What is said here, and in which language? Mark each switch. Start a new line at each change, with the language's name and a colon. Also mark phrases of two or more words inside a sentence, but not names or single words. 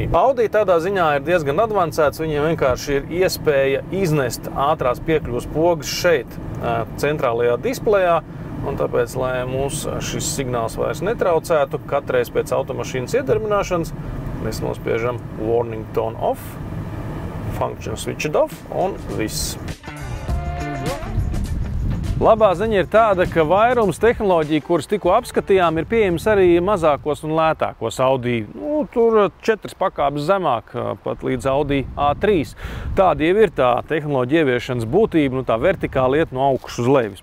Latvian: Audi tādā ziņā ir diezgan advancēts, viņiem vienkārši ir iespēja iznest ātrās piekļuvas pogas šeit, centrālajā displejā, un tāpēc, lai mūs šis signāls vairs netraucētu, katreiz pēc automašīnas iedarbināšanas mēs nospiežam
English: warning tone off, function switched off,
Latvian: un viss. Labā ziņa ir tāda, ka vairums tehnoloģiju, kuras tikko apskatījām, ir pieejams arī mazākos un lētākos Audi. Tur 4 pakāpes zemāk, pat līdz Audi A3. Tāda jau ir tā tehnoloģija ieviešanas būtība, tā vertikāli iet no augšas uz leju.